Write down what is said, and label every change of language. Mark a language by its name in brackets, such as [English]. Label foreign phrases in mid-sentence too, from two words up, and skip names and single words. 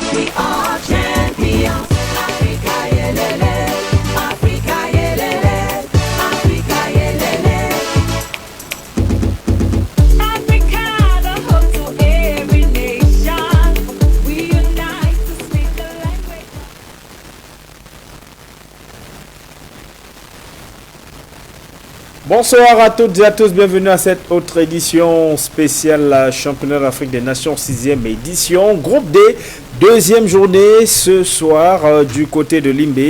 [English] We are champions. Africa yelele, Africa yelele, Africa yelele. Africa, the home to every nation. We unite to speak the language. [French] Bonsoir à toutes et à tous, bienvenue à cette autre édition spéciale Championnat d'Afrique des Nations, 6e édition, groupe D, deuxième journée ce soir du côté de Limbé.